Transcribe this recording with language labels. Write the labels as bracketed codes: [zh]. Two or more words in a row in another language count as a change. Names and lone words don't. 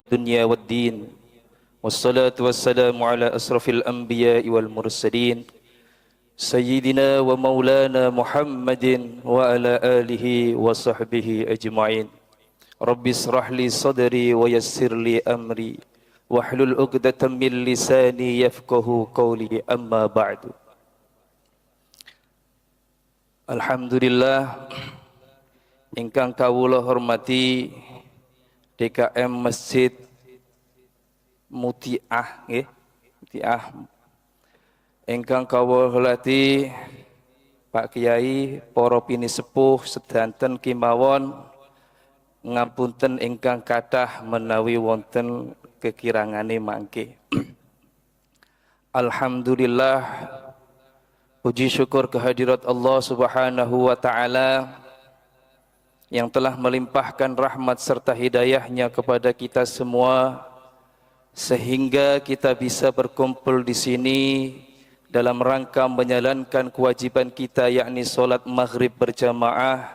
[ar] الدنيا والدين والصلاة والسلام على أشرف الأنبياء والمرسلين سيدنا ومولانا محمد وعلى آله وصحبه أجمعين رب اشرح لي صدري ويسر لي أمري واحلل عقدة من لساني يفقه قولي أما بعد. [jv] Alhamdulillah ingkang kawula hormati DKM Masjid Mutiah nggih, Mutiah. Ingkang kawula hormati Pak Kiai, para pinisepuh sedanten kimawon, ngapunten ingkang kathah menawi wonten kekirangane mangke. [id] Alhamdulillah, puji syukur kehadirat Allah [ar] سبحانه وتعالى [id] yang telah melimpahkan rahmat serta hidayahnya kepada kita semua sehingga kita bisa berkumpul di sini dalam rangka menjalankan kewajiban kita, yakni salat maghrib berjamaah.